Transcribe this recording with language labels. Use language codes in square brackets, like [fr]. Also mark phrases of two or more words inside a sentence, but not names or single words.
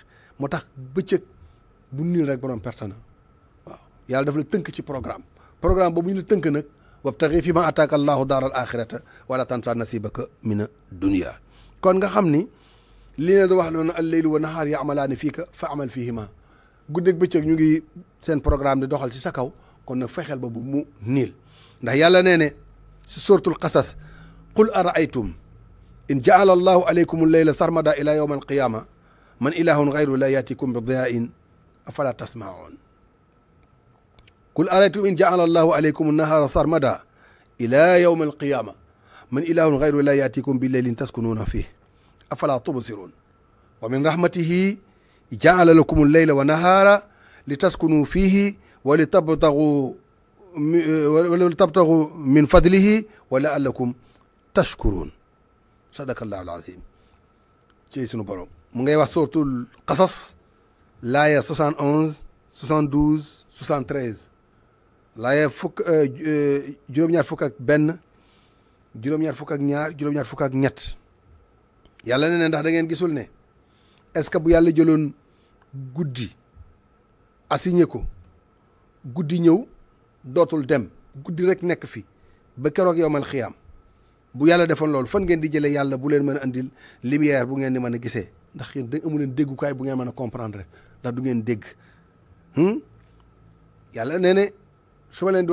[wo] moo tax bëccëg bu niil rek borom perte na waaw yàlla daf la tënk ci programme boobu ñu la tënk nag [ar] وابتغ في ما آتاك الله الدار الآخرة ولا تنس نصيبك من الدنيا. [wo] kon nga xam ni li ne da wax loolu [ar] الليل والنهار يعملان فيك فاعمل فيهما [wo] guddeeg bëccëg ñu ngi seen programme di doxal ci sa kaw kon nag fexeel ba bu mu niil ndax yàlla nee ne si suratul qasas [ar] قل أرأيتم إن جعل الله عليكم الليل سرمدا إلى يوم القيامة من إله غير الله يأتيكم بضياء أفلا تسمعون قل أرأيتم إن جعل الله عليكم النهار سرمدا إلى يوم القيامة من إله غير الله يأتيكم بليل تسكنون فيه أفلا تبصرون ومن رحمته جعل لكم الليل والنهار لتسكنوا فيه ولتبتغوا من فضله ولعلكم تشكرون صدق الله العظيم. [wo] ci sunu borom mu ngay wax suratul qasas laaya 71 72 73 laaya juróom-ñaar fukk ak benn juróom-ñaar fukk ak ñaar juróom-ñaar fukk ak ñett yàlla ne ndax da ngeen gisul ne [fr] est-ce que [wo] bu yàlla jëloon guddi assigné ko guddi ñëw dootul dem guddi rek nekk fi ba keroog [ar] يوم القيامة [wo] bu yàlla defoon loolu fan ngeen di jëlee yàlla bu leen mën a andil lumière bu ngeen di mën a gisee ndax yéen da amu leen déggukaay bu ngeen mën a comprendre ndax du ngeen dégg yàlla nee ne su ma leen di